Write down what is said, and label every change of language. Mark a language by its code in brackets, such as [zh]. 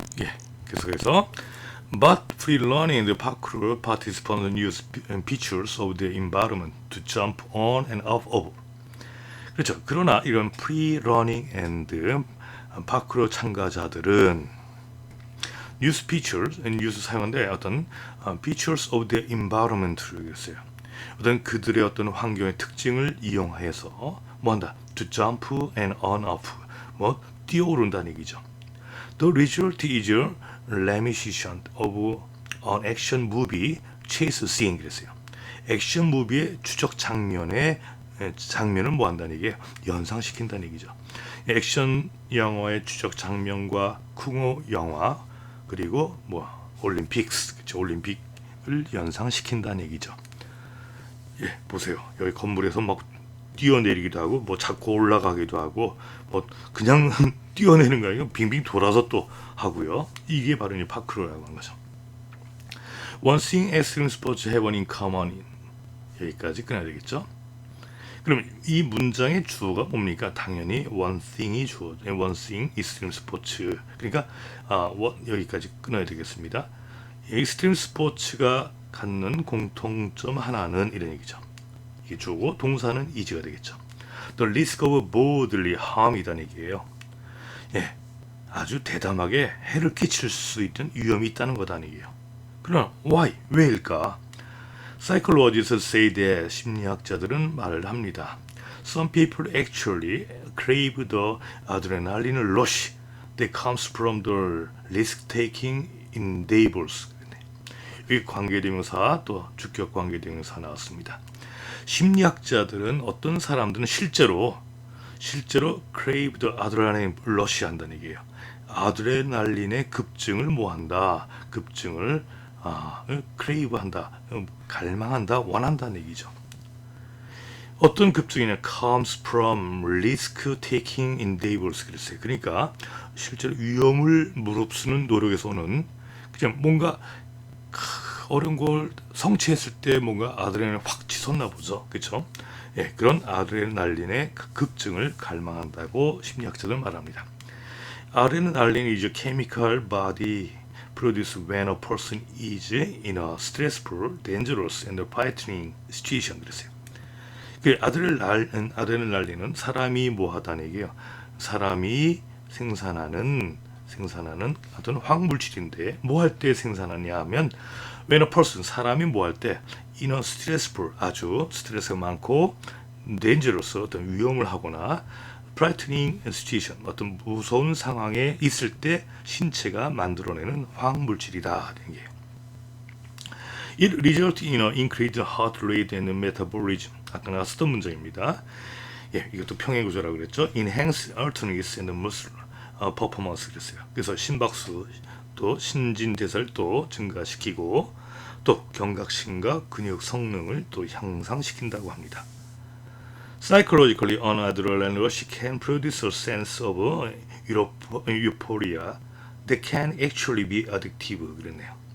[ko] 예, 계속해서 [en] But free running and parkour participants use features of the environment to jump on and off of. [ko] 그렇죠. 그러나 이런 [en] free running and 파크로 [ko] 참가자들은 [en] use features, use [ko] 사용하는데 어떤 [en] features of the environment를 [ko] 했어요. 어떤 그들의 어떤 환경의 특징을 이용해서 뭐한다? [en] To jump and on off, [ko] 뭐 뛰어오른다는 얘기죠. [en] The result is reminiscent of an action movie chase scene [ko] 그랬어요. 액션 무비의 추적 장면을 뭐 한다는 얘기예요? 연상시킨다는 얘기죠. 액션 영화의 추적 장면과 쿵어 영화 그리고 뭐 올림픽스, 그쵸? 올림픽을 연상시킨다는 얘기죠. 예, 보세요. 여기 건물에서 막 뛰어내리기도 하고 뭐 자꾸 올라가기도 하고 뭐 그냥 뛰어내는 거 아니고 빙빙 돌아서 또 하고요. 이게 바로 이제 파크로라고 하는 거죠. [en] One thing extreme sports have in common. [ko] 여기까지 끊어야 되겠죠. 그럼 이 문장의 주어가 뭡니까? 당연히 [en] one thing [ko] 이 주어. [en] one thing extreme sports. [ko] 그러니까 여기까지 끊어야 되겠습니다. [en] extreme sports [ko] 가 갖는 공통점 하나는 이런 얘기죠. 이게 주어고 동사는 is가 되겠죠. [en] The risk of bodily harm이라는 [ko] 얘기예요. 예, 아주 대담하게 해를 끼칠 수 있는 위험이 있다는 거다는 얘기예요. 그러나 [en] why? [ko] 왜일까? [en] Psychologists say that [ko] 심리학자들은 말을 합니다. [en] Some people actually crave the adrenaline rush that comes from the risk-taking endeavors. [ko] 이 관계대명사 또 주격 관계대명사 나왔습니다. 심리학자들은 어떤 사람들은 실제로 [en] crave the adrenaline rush [ko] 한다는 얘기예요. 아드레날린의 급증을 뭐한다? 급증을 crave 한다, 갈망한다, 원한다는 얘기죠. 어떤 급증이냐? [en] comes from risk-taking endeavors [ko] 그랬어요. 그러니까 실제로 위험을 무릅쓰는 노력에서 오는 그냥 뭔가 어려운 걸 성취했을 때 뭔가 아드레날린이 확 치솟나 보죠. 그렇죠? 예, 그런 아드레날린의 급증을 갈망한다고 심리학자들은 말합니다. [en] 아드레날린 is a chemical body produced when a person is in a stressful, dangerous and frightening situation. [ko] 그랬어요. 그 아드레날린은 사람이 뭐하다는 얘기예요. 사람이 생산하는 어떤 화학물질인데 뭐 할 때 생산하냐 하면 [en] when a person, [ko] 사람이 뭐 할 때 [en] in a stressful, [ko] 아주 스트레스가 많고 dangerous, 어떤 위험을 하거나 [en] frightening situation, [ko] 어떤 무서운 상황에 있을 때 신체가 만들어내는 화학물질이다. [en] It results in an increased heart rate and metabolism. [ko] 아까 나왔었던 문장입니다. 예, 이것도 평행구조라고 그랬죠. [en] Enhance alertness and muscle performance [ko] 그랬어요. 그래서 심박수 또 신진대사를 또 증가시키고 또 경각심과 근육 성능을 또 향상시킨다고 합니다. [en] Psychologically, an adrenaline rush can produce a sense of euphoria that can actually be addictive. [ko] 그랬네요.